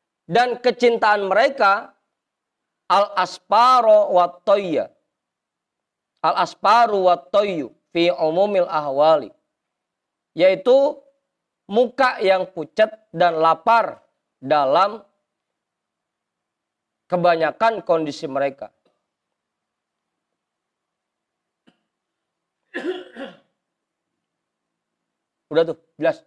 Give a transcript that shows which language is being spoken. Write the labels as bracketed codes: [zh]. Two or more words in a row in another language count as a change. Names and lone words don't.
[id] Dan kecintaan mereka [ar] الأصفر والطوى. الأصفر والطوى في عموم الأحوال. [id] Yaitu muka yang pucat dan lapar dalam kebanyakan kondisi mereka. Udah tuh, jelas.